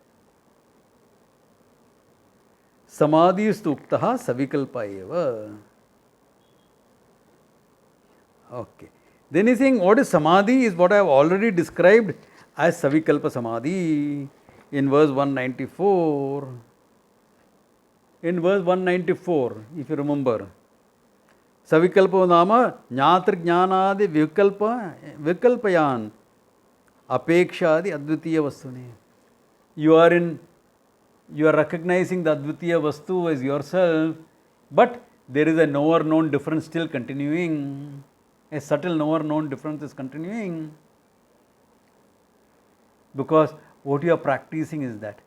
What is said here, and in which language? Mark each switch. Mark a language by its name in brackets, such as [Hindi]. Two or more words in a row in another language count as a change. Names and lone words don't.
[Sanskrit] Samadhi stuktaha savikalpa eva. [English] Okay. Then he is saying what is samadhi is what I have already described as [Sanskrit] savikalpa samadhi [English] in verse 194. In verse 194, if you remember, [Sanskrit] savikalpa nama jnatri jnanadi vikalpayan apekshadi advitiya vastuni. [English] You are recognizing the [Sanskrit] advitiya vastu [English] as yourself, but there is a knower known difference still continuing. A subtle knower known difference is continuing. Because what you are practicing is that.